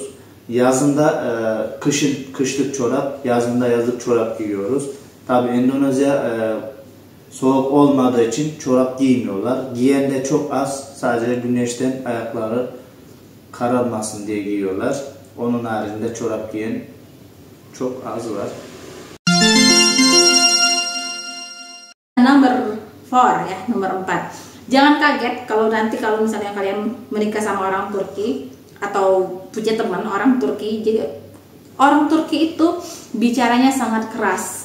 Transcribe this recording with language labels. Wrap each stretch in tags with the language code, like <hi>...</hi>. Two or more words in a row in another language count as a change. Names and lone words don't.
<tr>Yazında kışlık çorap, yazında yazlık çorap giyiyoruz. Tabi Endonezya soğuk olmadığı için çorap giymiyorlar. Giyen de çok az, sadece güneşten ayakları kararmasın diye giyiyorlar. Onun haricinde çorap giyen çok az var.</tr> <id>Number 4 ya, nomor 4. Jangan kaget kalau misalnya kalian menikah sama orang Turki atau punya teman orang Turki. Jadi orang Turki itu bicaranya sangat keras.</id>